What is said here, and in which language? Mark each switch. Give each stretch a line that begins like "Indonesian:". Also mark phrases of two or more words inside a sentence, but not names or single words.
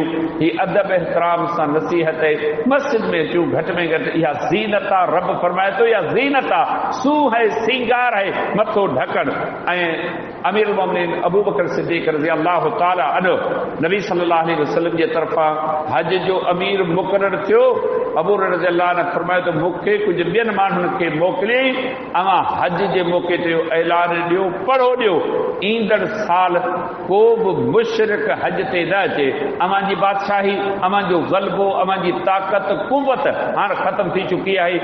Sindhi: ही अदब एहतराम सां नसीहत आहे। मस्जिद में अचूं, घटि में घटि इहा ज़ीनत आहे। रब फरमाए थो, इहा ज़ीनत आहे, सूह है, सिंगार है, मथो ढकण। ऐं अमीरुल मोमिनीन अबू बकर सिद्दीक़
Arabic: رضي الله تعالى عنه
Sindhi: नबी
Arabic: صلى الله عليه وسلم
Sindhi: जे तरफ़ां हज जो अमीर मुक़ररु थियो, अबू
Arabic: رضي الله عنه
Sindhi: फरमायो त मूंखे कुझु ॿियनि माण्हुनि खे मोकिलियईं, अवां हज जे मौक़े ते ऐलान ॾियो, पढ़ो ॾियो, ईंदड़ साल को बि मुशरिक हज ते न अचे। अवां जी बादशाही, अवां जो ग़लबो, अवां जी ताक़त कुवत हाणे ख़त्म थी चुकी आहे।